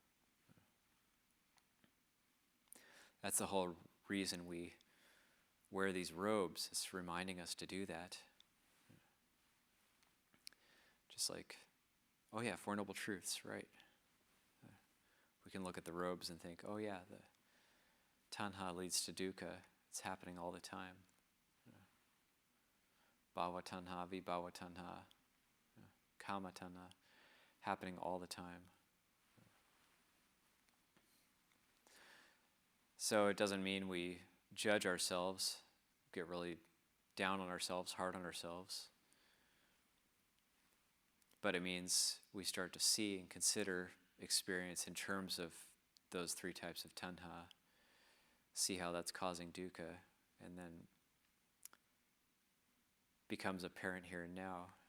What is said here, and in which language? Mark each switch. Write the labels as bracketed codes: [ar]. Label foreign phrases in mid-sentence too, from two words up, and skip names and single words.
[en] That's the whole reason we wear these robes. It's reminding us to do that. Just like, oh yeah, Four Noble Truths, right? We can look at the robes and think, oh yeah, the tanha leads to dukkha. It's happening all the time. [pi] Bhava tanha, vibhava tanha, kama tanha, [en] happening all the time. So it doesn't mean we judge ourselves, get really down on ourselves, hard on ourselves. But it means we start to see and consider experience in terms of those three types of tanha, see how that's causing dukkha, and then becomes apparent here and now.